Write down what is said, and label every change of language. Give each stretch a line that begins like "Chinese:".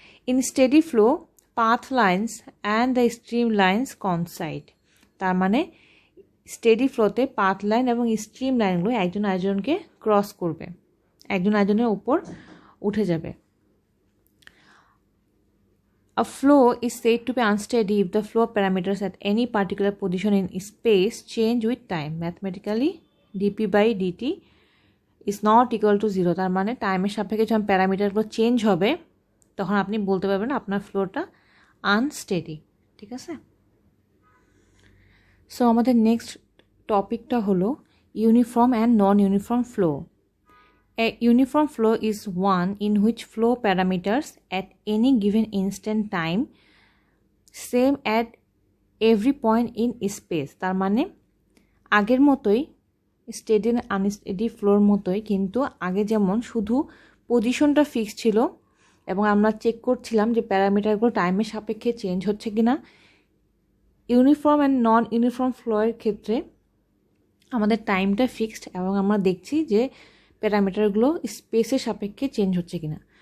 English: in steady flow path lines and the stream lines coincide,
Bangla: তার মানে steady ফ্লোতে path line এবং stream লাইনগুলো একজন আরেকজনকে ক্রস করবে, একজন আরেকজনের উপর উঠে যাবে।
English: A flow is said to be unsteady if the flow parameters at any particular position in space change with time. Mathematically, dp by dt is not equal to 0.
Bangla: তার মানে টাইমের সাপেক্ষে যখন প্যারামিটারগুলো চেঞ্জ হবে তখন আপনি বলতে পারবেন আপনার ফ্লোটা আনস্টেডি। ঠিক আছে? সো আমাদের নেক্সট টপিকটা হলো uniform and non uniform flow.
English: A uniform flow is one in which flow parameters at any given instant time same at every point in space.
Bangla: তার মানে আগের মতোই স্টেডি আনস্টেডি ফ্লোর মতোই, কিন্তু আগে যেমন শুধু পজিশনটা ফিক্স ছিল এবং আমরা চেক করছিলাম যে প্যারামিটারগুলো টাইমের সাপেক্ষে চেঞ্জ হচ্ছে কিনা, ইউনিফর্ম অ্যান্ড নন ইউনিফর্ম ফ্লোয়ের ক্ষেত্রে আমাদের টাইমটা ফিক্সড এবং আমরা দেখছি যে প্যারামিটারগুলো স্পেসের সাপেক্ষে চেঞ্জ হচ্ছে কিনা।